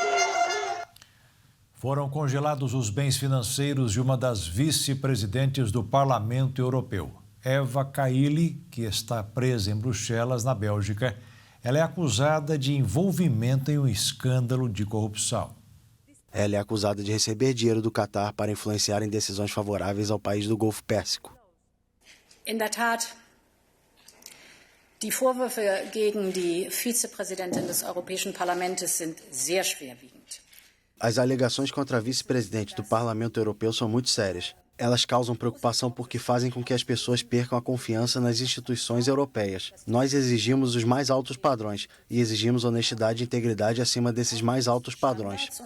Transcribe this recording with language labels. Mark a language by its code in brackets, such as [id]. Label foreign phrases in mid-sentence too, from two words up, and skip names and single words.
[pt] Foram congelados os bens financeiros de uma das vice-presidentes do Parlamento Europeu, Eva Kaili, que está presa em Bruxelas, na Bélgica. Ela é acusada de envolvimento em um escândalo de corrupção. Ela é acusada de receber dinheiro do Catar para influenciar em decisões favoráveis ao país do Golfo Pérsico. [de] In der Tat, die Vorwürfe gegen die Vizepräsidentin des Europäischen Parlaments sind sehr schwerwiegend. [pt] As alegações contra a vice-presidente do Parlamento Europeu são muito sérias. Elas causam preocupação porque fazem com que as pessoas percam a confiança nas instituições europeias. Nós exigimos os mais altos padrões e exigimos honestidade e integridade acima desses mais altos padrões.